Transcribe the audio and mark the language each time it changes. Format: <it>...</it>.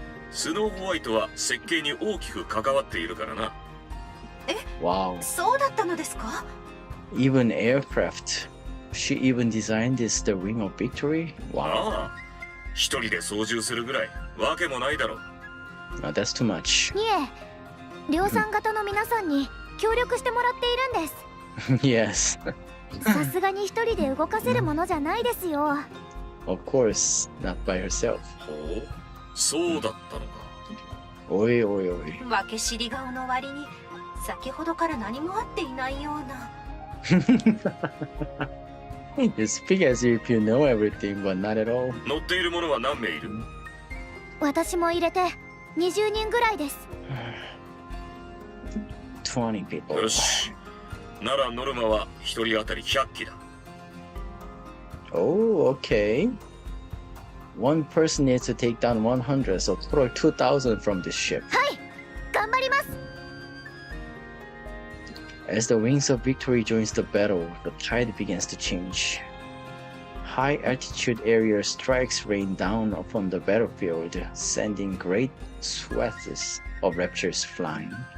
<ja>スノーホワイトは設計に大きく関わっているからな。</ja> <en>Wow.</en> <ja>そうだったのですか？</ja> <en>Even aircraft. She even designed this the Wing of Victory? Wow.</en> <ja>ああ、一人で操縦するぐらいわけもないだろう。</ja> <en>No, that's too much.</en> <ja>いえ、量産型の皆さんに協力してもらっているんです。</ja> <en>Yes.</en> <ja>さすがに一人で動かせるものじゃないですよ。</ja> <en>Of course, not by herself.</en> <ja>ほう、そうだったのか。おいおいおい。分け知り顔の割に先ほどから何もあっていないような。</ja> <en>You speak as if you know everything, but not at all.</en> <ja>乗っている者は何名いる？私も入れて20人ぐらいです。</ja> <en>20 people.</en> <ja>よし。ならノルマは一人当たり100機だ。</ja> <en>Oh, okay. One person needs to take down 100, so total 2,000 from this ship.</en> <ja>頑張ります。</ja> <en>As the Wings of Victory joins the battle, the tide begins to change. High altitude area strikes rain down upon the battlefield, sending great swaths of raptors flying.</en>